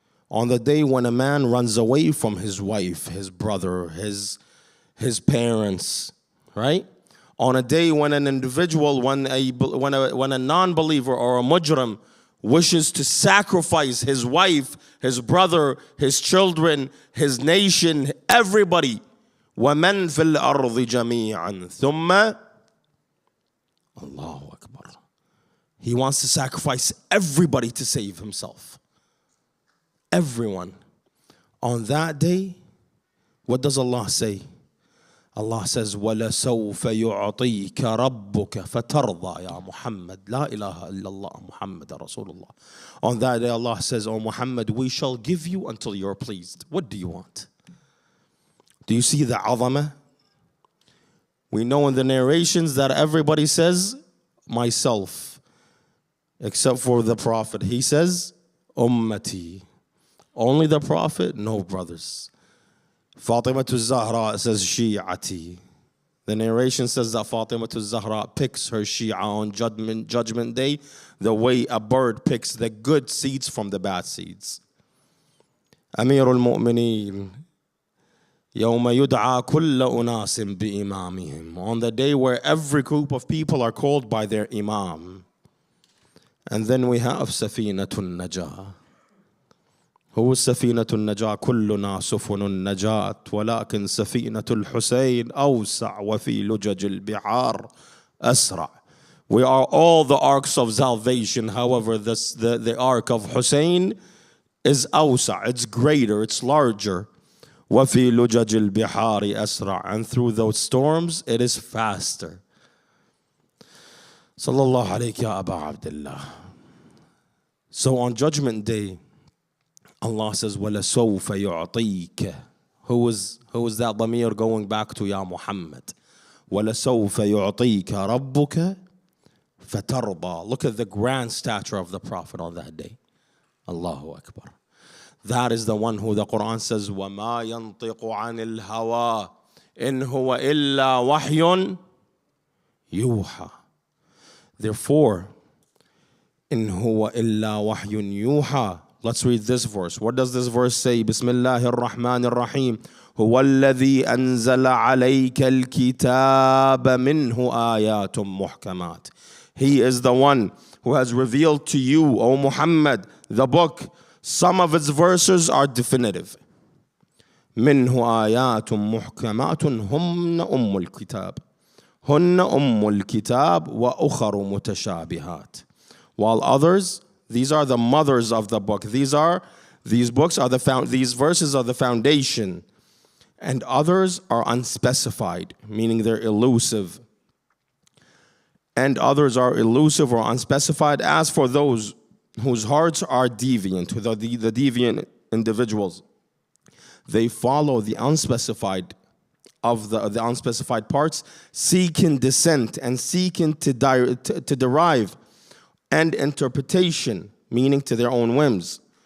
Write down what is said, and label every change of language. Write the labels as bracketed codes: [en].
[en] On the day when a man runs away from his wife, his brother, his parents, right? On a day when an individual, when a non-believer or a mujrim wishes to sacrifice his wife, his brother, his children, his nation, everybody. [ar] وَمَنْ فِي الْأَرْضِ جَمِيعًا ثُمَّ Allahu Akbar. [en] He wants to sacrifice everybody to save himself. Everyone. On that day, what does Allah say? Allah says, [ar] وَلَسَوْفَ يُعْطِيكَ رَبُّكَ فَتَرْضَى يَا Muhammad. La ilaha illallah Muhammad Rasulullah. [en] On that day, Allah says, O Muhammad, we shall give you until you're pleased. What do you want? Do you see the azamah? We know in the narrations that everybody says, myself, except for the Prophet. He says, ummati. Only the Prophet? No, brothers. Fatima Zahra says, Shi'ati. The narration says that Fatima Zahra picks her Shia on judgment day the way a bird picks the good seeds from the bad seeds. [ar] Amir al-Mu'mineen. يَوْمَ يُدْعَى كُلَّ أُنَاسٍ بِإِمَامِهِمْ. [en] On the day where every group of people are called by their imam. And then we have Safinatun Najah. [ar] هو السفينة النجاة كلنا سفن النجاة ولكن سفينة الحسين أوسع وفي لجج البحار أسرع. [en] We are all the arcs of salvation. However, the ark of Hussein is [ar] أوسع. [en] It's greater, it's larger. [ar] وفي لجج البحار أسرع. [en] And through those storms, it is faster. [ar] صلى الله عليك يا أبا عبد الله. [en] So on Judgment Day, Allah says, [ar] وَلَسَوْفَ يُعْطِيكَ. [en] Who is that ضمير going back to Ya Muhammad? [ar] وَلَسَوْفَ يُعْطِيكَ رَبُّكَ فَتَرْضَى. [en] Look at the grand stature of the Prophet on that day. [ar] Allahu Akbar. [en] That is the one who the Quran says, [ar] وَمَا يَنطِقُ عَنِ الْهَوَىٰ إِنْ هُوَ إِلَّا وَحْيٌ يُوحَىٰ. Therefore, إِنْ هُوَ إِلَّا وَحْيٌ يُوحَىٰ. [en] Let's read this verse. What does this verse say? [ar] Bismillahir Rahmanir Rahim. هو الذي أنزل عليك الكتاب منه آيات محكمات. [en] He is the one who has revealed to you, O Muhammad, the book. Some of its verses are definitive. منه آيات محكمات هن الكتاب. هن الكتاب وأخر متشابهات. While others, these are the mothers of the book. These verses are the foundation. And others are unspecified, meaning they're elusive. And others are elusive or unspecified. As for those whose hearts are deviant, the deviant individuals, they follow the unspecified of the unspecified parts, seeking dissent and seeking to derive and interpretation, meaning to their own whims.